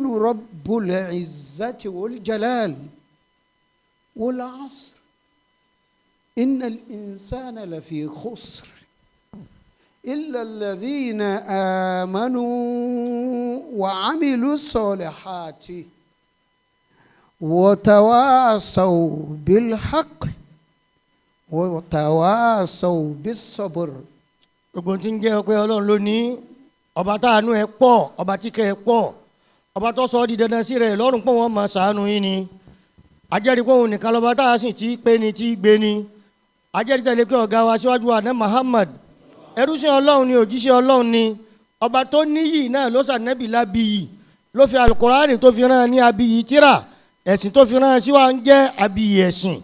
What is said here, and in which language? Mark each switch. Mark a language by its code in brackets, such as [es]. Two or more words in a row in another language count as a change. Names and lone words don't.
[ar] رب العزة والجلال والعصر إن الإنسان لفي خسر إلا الذين آمنوا وعملوا الصالحات وتواصوا بالحق وتواصوا بالصبر. [yo] gbogbo tí ń jẹ́ ọpẹ́ Ọlọ́run lónìí ọba táànú ẹ̀ pọ̀ ọba tí kẹ́ ẹ̀ pọ̀ ọba tó sọ ọ́ di dandan sí rẹ̀ lọ́rùn pọ̀ wọ́n máa ṣàánú yín ni ajẹ́rìí pé òun nìkan lọ́ba tá a sì ti pé ni tí gbé ni ajẹ́rìí tẹ̀lé pé ọ̀gá wa síwájú wa ní Muhammad ẹrúsìn Ọlọ́run ni òjíṣẹ́ Ọlọ́run ni ọba tó níyì náà ló sànẹ́bì lábìyì ló fi alukurani tó fi rán ní abiyì tíra ẹ̀sìn tó fi rán sí wa ń jẹ́ abiyì ẹ̀sìn